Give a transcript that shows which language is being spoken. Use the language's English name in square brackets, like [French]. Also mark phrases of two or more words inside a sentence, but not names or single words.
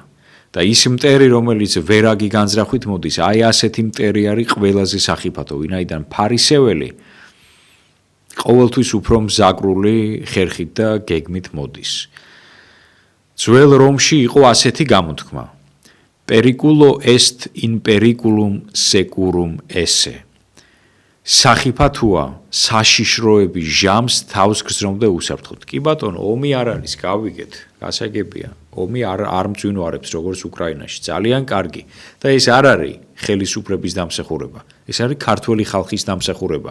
[Georgian] და ის მტერი, რომელიც ვერაგი განზრახვით მოდის, აი ასეთი მტერი არის ყველაზე სახიფათო, ვინაიდან ფარისეველი ყოველთვის უფრო მზაკრული ხერხით და გეგმით მოდის. ძველ რომში იყო ასეთი გამოთქმა: [Latin] periculo est in periculum securum esse. [Georgian] სახიფათოა საშიშროების ჟამს თავს გზრომდა უსაფრთხოდ. კი ბატონო, ომი არ არის, გავიგეთ, გასაგებია. ომი არ მძვინვარებს როგორც უკრაინაში, ძალიან კარგი. და ეს არ არის ხელისუფლების დამსახურება. ეს არის ქართველი ხალხის დამსახურება.